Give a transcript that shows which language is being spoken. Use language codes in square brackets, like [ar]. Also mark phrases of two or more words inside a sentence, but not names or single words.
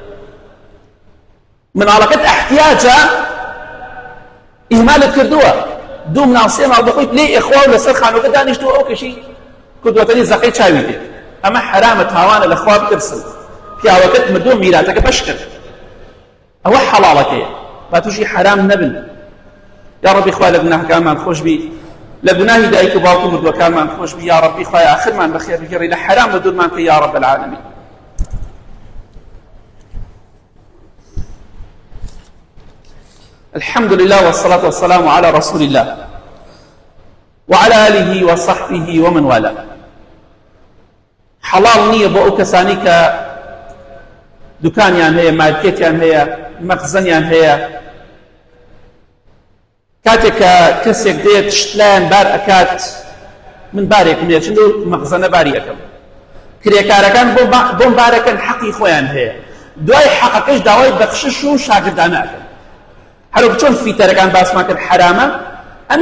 [ckb] مناڵەکەت احتیاجە ئیهمالت کردووە دوو مناڵ سێ ماڵ بەخۆیت لێ ئێخوا و لەسەر خانۆکە دانیشتووە ئەو کەشی کردوەتەنی زەقەی چاوی دێ ئەمە حرامە تاوانە لە خوا بترسن پیاوەکەت مردووە میراتەکە بەش کرد ئەوە حەڵاڵەکەیە با تووشی حرام نەبن یا ڕەبی خوا لە گوناهەکانمان خۆش بی لە گوناهی دایک و باوکو مردووەکانمان خۆش بی یا ڕەبی خوای ئاخرمان بەخێر بگەڕی لە حرام بە دوورمان کە [ar] یا ڕەب العالەمین الحمد لله والصلاة والسلام على رسول الله وعلى آله وصحبه ومن والاه [ckb] حلال نییە بۆ ئەو کەسانی کە دوکانیان هەیە مارکێتیان هەیە مەخزەنیان هەیە کاتێک کە کەسێک دێت شتلایەن بار ئەکات من بارێکم هەیە چون مەخزەنە باری ئەەکەم کرێکارەکان بۆم بارەکەن حەقی خۆیان هەیە دوای حەقەکەش داوای بەخشش و شاگردانە ئەکەن هەروەک چۆن فیتەرەکان باسمان کرد حرامە ئەمیش